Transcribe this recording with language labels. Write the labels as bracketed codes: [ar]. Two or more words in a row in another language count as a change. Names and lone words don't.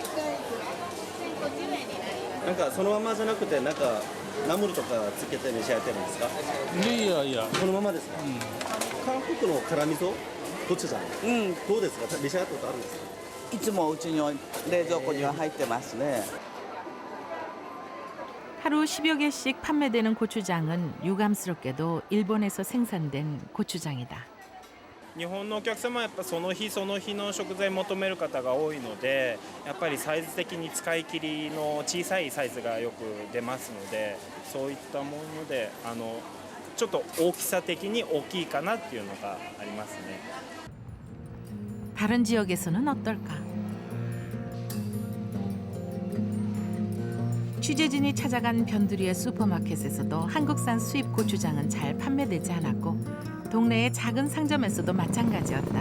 [ja] なんかそのままじゃなくてなんかナムルとかつけて召し上がってるんですか？いや。このままですか？韓国の辛味噌ゴチュジャン。どうですか？召し上がったことあるんですか？いつもうちの冷蔵庫には入ってますね。 [ko] 하루 10여 개씩 판매되는 고추장은 유감스럽게도 일본에서 생산된 고추장이다. [ja] 日本のお客様はやっぱその日その日の食材を求める方が多いので、やっぱりサイズ的に使い切りの小さいサイズがよく出ますので、そういったものでちょっと大きさ的に大きいかなっていうのがありますね。 [ko] 다른 지역에서는 어떨까? 취재진이 찾아간 변두리의 슈퍼마켓에서도 한국산 수입 고추장은 잘 판매되지 않았고 동네의 작은 상점에서도 마찬가지였다.